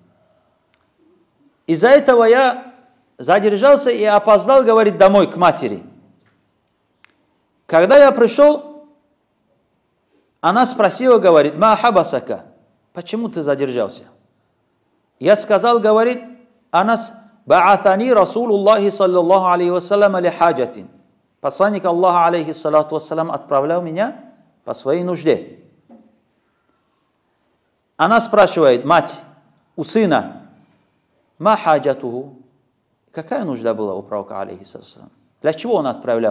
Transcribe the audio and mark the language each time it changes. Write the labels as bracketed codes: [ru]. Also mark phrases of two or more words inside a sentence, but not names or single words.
[ru] Из-за этого я задержался и опоздал, говорит, домой к матери. Когда я пришел, она спросила, говорит, [ar] ما حبسك, [ru] почему ты задержался? Я сказал, говорит, [ar] أنس، بعثني رسول الله صلى الله عليه وسلم لحاجة. [ru] Посланник Аллаха, [ar] عليه الصلاة والسلام, [ru] отправлял меня по своей нужде. Она спрашивает, мать, у сына, [ar] ما حاجته, [ru] какая нужда была у пророка, [ar] عليه الصلاة والسلام? [ru] Для чего он отправлял?